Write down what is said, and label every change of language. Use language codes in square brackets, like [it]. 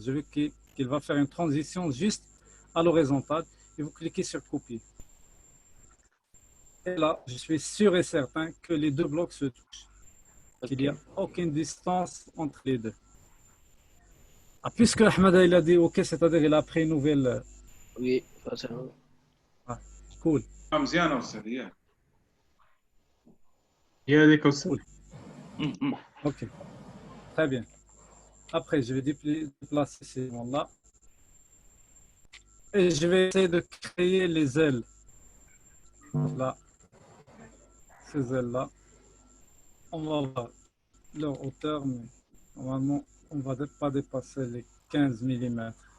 [fr] Je veux qu'il va faire une transition juste à l'horizontale et vous cliquez sur copier. Et là, je suis sûr et certain que les deux blocs se touchent. Qu'il n'y a aucune distance entre les deux. Ah, puisque Ahmed il a dit OK, c'est-à-dire il a pris une nouvelle. Oui, forcément. Ah, cool. [ar] مزيانة أستاذ هي هذيك أستاذ. [fr] Cool. OK, très bien. Après, je vais déplacer ces éléments-là. Et je vais essayer de créer les ailes. Là, ces ailes-là. On va voir leur hauteur, mais normalement, on ne va pas dépasser les 15 mm.